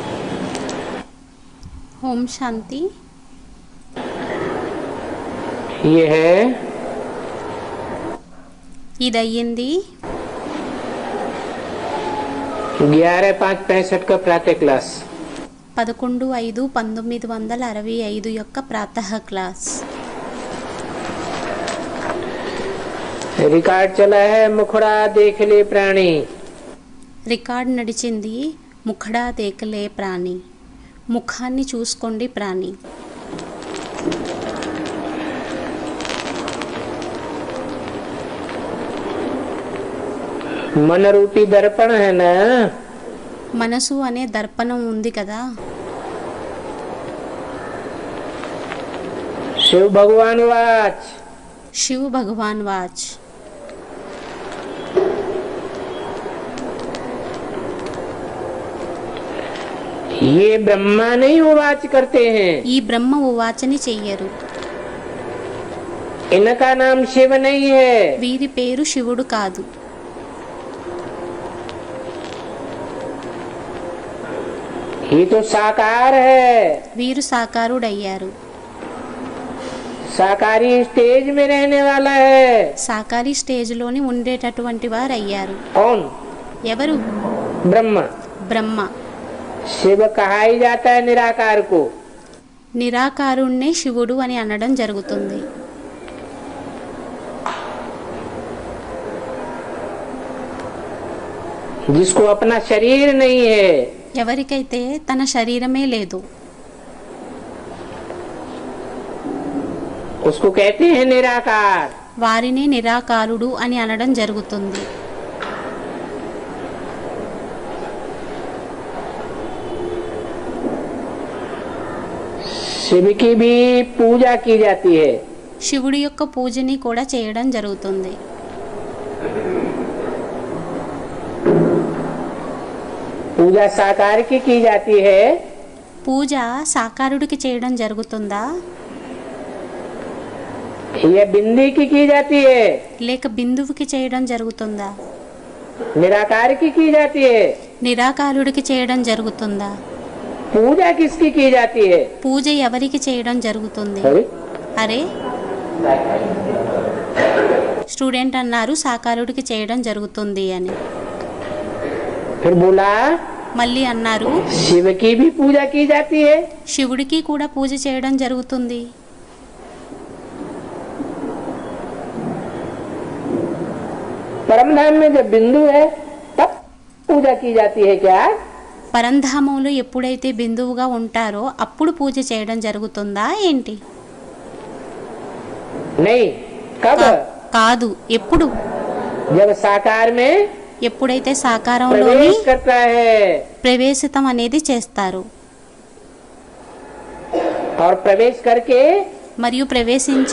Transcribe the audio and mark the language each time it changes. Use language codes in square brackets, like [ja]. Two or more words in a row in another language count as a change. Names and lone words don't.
[hi] ओम शांति। ये है [te] ఇదయ్యింది [hi] 11/5/65 का प्रातः क्लास। [te] 11/5/1965 యొక్క ప్రాతः క్లాస్। [hi] रिकॉर्ड चला है मुखड़ा देख ले प्राणी। [te] రికార్డ్ నడిచింది [hi] मुखड़ा देख ले प्राणी, [te] ముఖాన్ని చూసుకోండి ప్రాణి। [hi] मन रूपी दर्पण है ना, [te] మనసు అనే దర్పణం ఉంది కదా। [hi] शिव भगवान वाच। शिव भगवान वाच। ये ब्रह्मा नहीं वाच करते हैं, [te] ఈ బ్రహ్మ ఉవాచని చెయ్యరు। [hi] इनका नाम शिव नहीं है। [te] వీరి పేరు శివుడు కాదు। [hi] ये तो साकार है। [te] వీరు సాకారుడయ్యారు। [hi] साकारी स्टेज में रहने वाला है। [te] సాకారి స్టేజ్లోని ఉండేటటువంటి వారు అయ్యారు। [hi] कौन? [te] ఎవరు? [hi] ब्रह्मा। [te] బ్రహ్మ। [hi] शिव कहा ही जाता है निराकार को। [te] నిరాకారుణ్ణే శివుడు అని అనడం జరుగుతుంది। [hi] जिसको अपना शरीर नहीं है, [te] ఎవరికైతే తన శరీరమే లేదు [hi] उसको कहते हैं निराकार। [te] వారిని నిరాకారుడు అని అనడం జరుగుతుంది। [hi] शिव की भी पूजा की जाती है। [te] శివుడి యొక్క పూజని కూడా చేయడం జరుగుతుంది। [hi] पूजा साकार की जाती है, [te] పూజ సాకారుడికి చేయడం జరుగుతుందా [hi] या बिंदी की जाती है, [te] లేక బిందువుకి చేయడం జరుగుతుందా? [hi] निराकार की जाती है। [te] నిరాకారుడికి చేయడం జరుగుతుందా? [hi] पूजा किसकी की जाती है? [te] పూజ ఎవరికి చేయడం జరుగుతుంది? [hi] अरे, [te] అరే, స్టూడెంట్ అన్నారు సాకారుడికి చేయడం జరుగుతుంది అని। [hi] फिर बोला [te] మళ్ళీ అన్నారు [hi] शिव की भी पूजा की जाती है। [te] శివుడికి కూడా పూజ చేయడం జరుగుతుంది। [hi] परम धाम में जब बिंदु है तब पूजा की जाती है क्या? [te] పరంధామంలో ఎప్పుడైతే బిందువుగా ఉంటారో అప్పుడు పూజ చేయడం జరుగుతుందా ఏంటి? [hi] नहीं, कब? [te] కాదు, ఎప్పుడు? [hi] जब साकार में [te] ఎప్పుడైతే సాకారంలోని [hi] प्रवेश करता है [te] ప్రవేశితం అనేది చేస్తారు [hi] और प्रवेश करके [te] మరియు ప్రవేశించి